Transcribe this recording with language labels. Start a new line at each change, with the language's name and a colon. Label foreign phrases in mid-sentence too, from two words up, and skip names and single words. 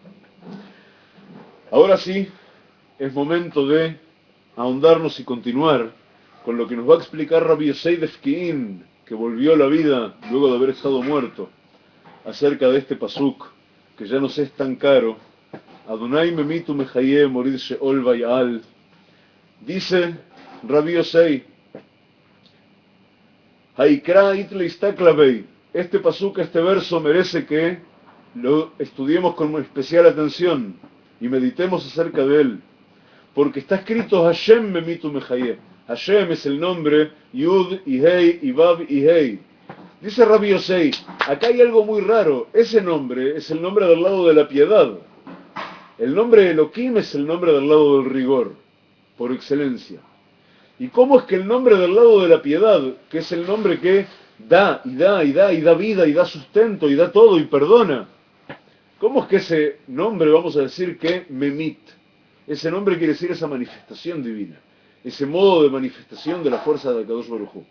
Spanish: Ahora sí, es momento de ahondarnos y continuar con lo que nos va a explicar Rabbi Yosei de Efki'in, que volvió a la vida luego de haber estado muerto, acerca de este pasuk, que ya nos es tan caro.
Hebrew: ה' ממית ומחיה מוריד שאול ויעל.
Spanish: Dice Rabbi Yosei,
Aramaic: האי קרא אית ליה לאסתכלא ביה.
Spanish: Este pasuk, este verso merece que lo estudiemos con especial atención y meditemos acerca de él, porque está escrito
Hebrew: השם ממית ומחיה.
Spanish: Hashem es el nombre Yud y Hei y Vav y Hei. Dice Rabbi Yosei, acá hay algo muy raro. Ese nombre es el nombre del lado de la piedad. El nombre de Elohim es el nombre del lado del rigor, por excelencia. ¿Y cómo es que el nombre del lado de la piedad, que es el nombre que da y da y da y da vida y da sustento y da todo y perdona, cómo es que ese nombre, vamos a decir que memit, ese nombre quiere decir esa manifestación divina, ese modo de manifestación de la fuerza de
Hebrew: קדוש ברוך הוא?